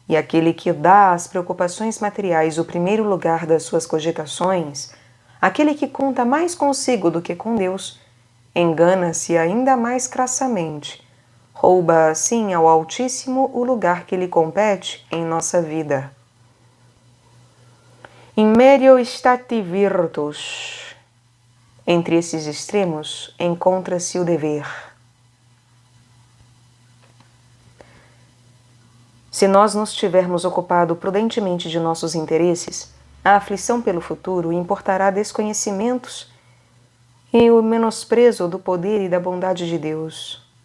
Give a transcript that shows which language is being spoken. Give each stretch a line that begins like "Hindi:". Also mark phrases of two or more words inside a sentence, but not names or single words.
Portuguese: E aquele que dá às preocupações materiais o primeiro lugar das suas cogitações, aquele que conta mais consigo do que com Deus, engana-se ainda mais crassamente, rouba assim ao Altíssimo o lugar que lhe compete em nossa vida.
Latin: In medio stati virtus.
Portuguese: Entre esses extremos encontra-se o dever. Se nós nos tivermos ocupado prudentemente de nossos interesses, a aflição pelo futuro importará desconhecimentos e o menosprezo do poder e da bondade de Deus.